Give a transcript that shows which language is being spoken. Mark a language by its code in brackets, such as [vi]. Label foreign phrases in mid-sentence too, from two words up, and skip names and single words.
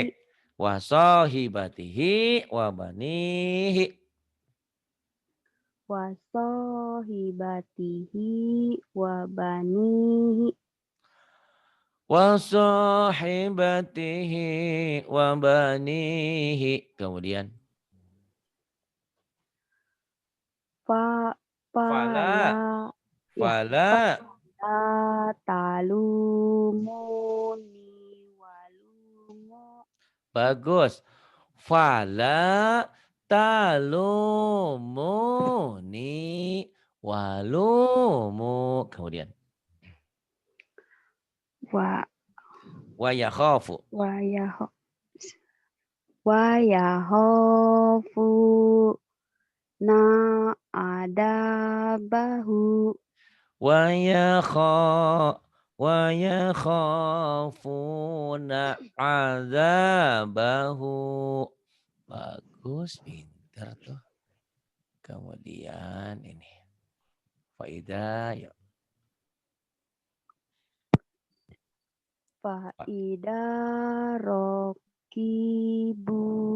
[ar] وصاحبته وبنيه. وصاحبته وبنيه. وصاحبته وبنيه. [id] Kemudian. [ar] Fala Fala. [id] ya. [ar] Fala. فلا تلوموني ولوموا. Bagus. فلا تلوموني ولوموا. [id] Kemudian. [ar] ويخاف. ويخافون عذابه. ويخافون عذابه. [id] Bagus, pintar tuh. Kemudian ini. Faidah, ya. Faidah rokibu.